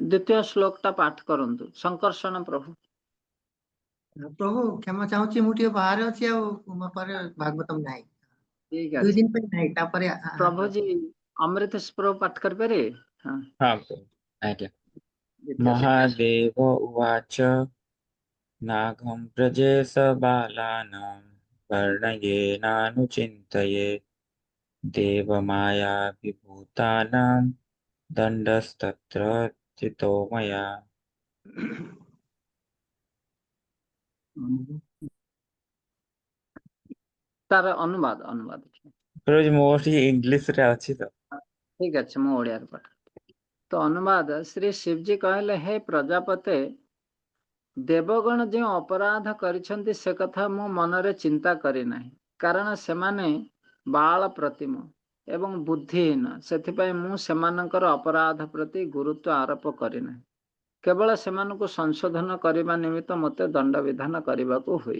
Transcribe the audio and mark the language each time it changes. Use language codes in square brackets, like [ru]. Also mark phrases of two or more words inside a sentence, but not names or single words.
[or] ଦ୍ୱିତୀୟ ଶ୍ଲୋକଟା ପାଠ କରନ୍ତୁ। ଶଙ୍କର୍ଷଣ ପ୍ରଭୁ। ପ୍ରଭୁ କ୍ଷମା ଚାହୁଁଛି, ମୁଁ ଟିକେ ବାହାରେ ଅଛି, ଆଉ ମୋ ପାଖରେ ଭାଗବତମ ନାହିଁ। ଠିକ 2 ଅଛି। ଦିନ ପାଇଁ ନାହିଁ, ତାପରେ ପ୍ରଭୁଜୀ ଅମୃତେଶ ପ୍ରଭୁ ପାଠ କରିପାରିବେ? ହଁ। [hi] हाँ प्रभु आज्ञा। [or] ଦ୍ୱିତୀୟ ଶ୍ଲୋକ। [sa] महादेव उवाच नागं प्रजेश बालानां वर्णयेनानुचिन्तये देवमायाभिभूतानां दण्डस्तत्र चितो मया। [or] ତାର ଅନୁବାଦ ଅନୁବାଦ ଗୁରୁଜୀ ମୋର ଇଂଲିଶ ରେ ଅଛି ତ ଠିକ ଅଛି ମୁଁ ଓଡ଼ିଆ ପଢ଼ ତ ଅନୁବାଦ ଶ୍ରୀ ଶିବଜୀ କହିଲେ ହେ ପ୍ରଜାପତେ ଦେବଗଣ ଯୋ ଅପରାଧ କରିସନ୍ତି ସେ କଥା ମୋ ମନରେ ଚିନ୍ତା କରି ନାହିଁ କାରଣ ସେମାନେ ବାଳ ପ୍ରତିମ ଏବଂ ବୁଦ୍ଧିହୀନ ସେଥିପାଇଁ ମୁଁ ସେମାନଙ୍କର ଅପରାଧ ପ୍ରତି ଗୁରୁତ୍ୱ ଆରୋପ କରି ନାହିଁ କେବଳ ସେମାନଙ୍କୁ ସଂଶୋଧନ କରିବା ନିମିତ୍ତ ମତେ ଦଣ୍ଡ ବିଧାନ କରିବାକୁ ହୁଏ।